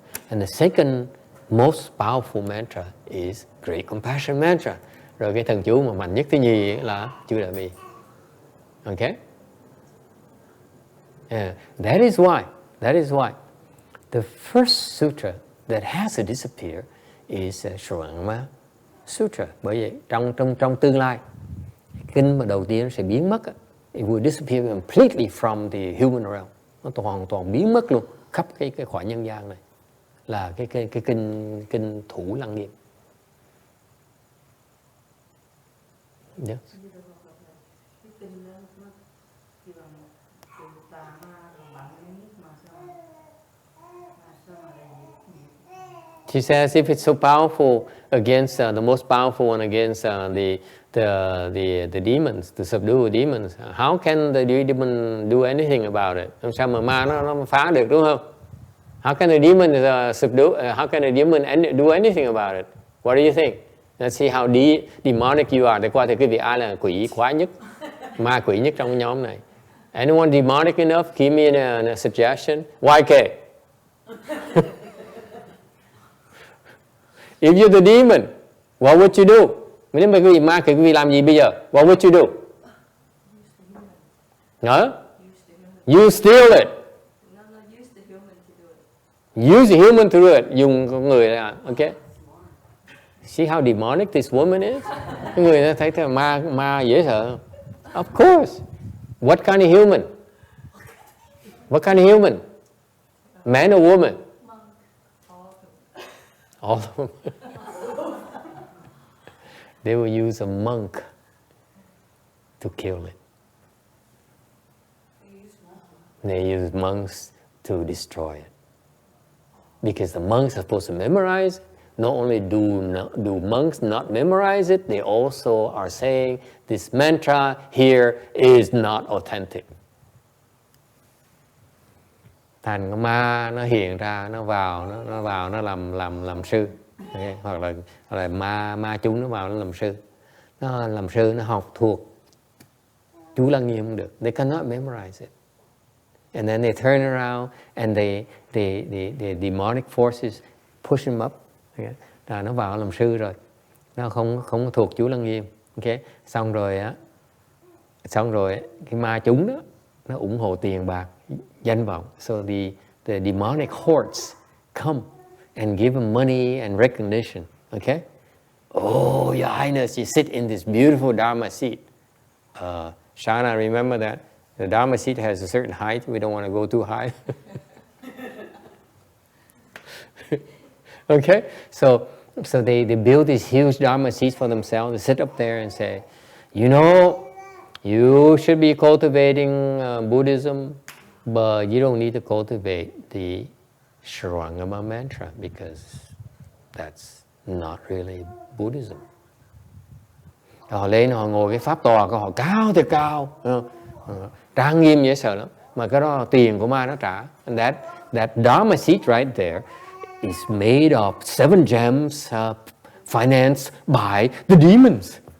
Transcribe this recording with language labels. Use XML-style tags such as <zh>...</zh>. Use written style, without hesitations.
<en>And the second most powerful mantra is Great Compassion mantra.</en> <vi>Rồi cái thần chú mà mạnh nhất thứ nhì là chú Đại Bi.</vi> <en>Okay? Yeah. That is why the first sutra that has to disappear is Shurangama sutra.</en> <vi>Bởi vậy trong tương lai, kinh mà đầu tiên nó sẽ biến mất,</vi> <en>it will disappear completely from the human realm.</en> <vi>Nó hoàn toàn biến mất luôn khắp cái khỏi nhân gian này, là cái kinh Thủ Lăng Nghiêm.</vi> <en>Yes. She says if it's so powerful against the most powerful and against the demons, to subdue the demons, how can the demon do anything about it?</en> <vi>Làm sao mà ma nó phá được, đúng không?</vi> <en>How can the demon subdue? How can the demon do anything about it? What do you think? Let's see how demonic you are.</en> <vi>Để qua thì quý vị ai là quỷ khoái nhất, ma quỷ nhất trong nhóm này.</vi> <en>Anyone demonic enough? Give me a suggestion. YK. If you're the demon, what would you do?</en> <vi>Nếu mà quý vị ma, quý vị làm gì bây giờ?</vi> <en>What would you do? Huh? You steal it. Use the human to do it. Use the human to do it.</en> <vi>Dùng con người là,</vi> <en>okay? See how demonic this woman is?</en> <vi>Cái người ta thấy ma dễ sợ.</vi> <en>Of course. What kind of human? What kind of human? Man or woman? All of them. They will use a monk to kill it. They use monks to destroy it. Because the monks are supposed to memorize. Not only do monks not memorize it, they also are saying this mantra here is not authentic.</en> <vi>Thành cái ma nó hiện ra, nó vào nó làm sư. Okay. Hoặc là ma chúng nó vào nó làm sư. Nó làm sư, nó học thuộc chú Lăng Nghiêm không được.</vi> <en>They cannot memorize it. And then they turn around and the demonic forces push them up.</en> <vi>Okay. Rồi nó vào làm sư rồi. Nó không thuộc chú Lăng Nghiêm. Okay. Xong rồi cái ma chúng đó nó ủng hộ tiền bạc, danh vọng.</vi> <en>So the demonic hordes come and give them money and recognition. Okay? Oh, Your Highness, you sit in this beautiful Dharma seat. Shana, remember that? The Dharma seat has a certain height. We don't want to go too high. Okay? So they build these huge Dharma seats for themselves. They sit up there and say, you know, you should be cultivating Buddhism, but you don't need to cultivate the Shurangama mantra because that's not really Buddhism.</en> <vi>Họ lên họ ngồi cái pháp tòa của họ cao thì cao, trang nghiêm dễ sợ lắm, mà cái đó tiền của ma nó trả.</vi> <en>And that Dharma seat right there is made of 7 gems financed by the demons.</en>